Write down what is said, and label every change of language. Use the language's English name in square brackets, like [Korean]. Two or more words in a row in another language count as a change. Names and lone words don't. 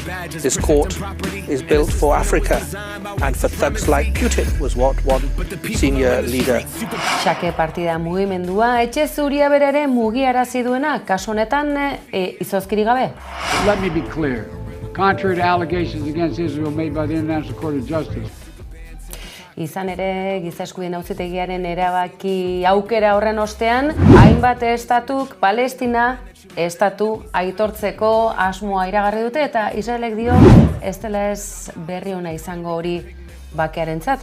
[English] This court is built for Africa and for thugs like Putin, was what one senior leader. [Basque] Xake partida mugimendua etxe zuria berere mugiarazi duena kasu honetan izozkiri gabe. [English] Let me be clear. Contrary to allegations against Israel made by the International Court of Justice. [Basque] Izan ere, Giza Eskubideen Auzitegiaren erabaki aukera horren ostean, hainbat estatuk Palestina estatu aitortzeko asmoa iragarri dute eta Israelek dio ez dela ez berri ona izango hori bakearentzat.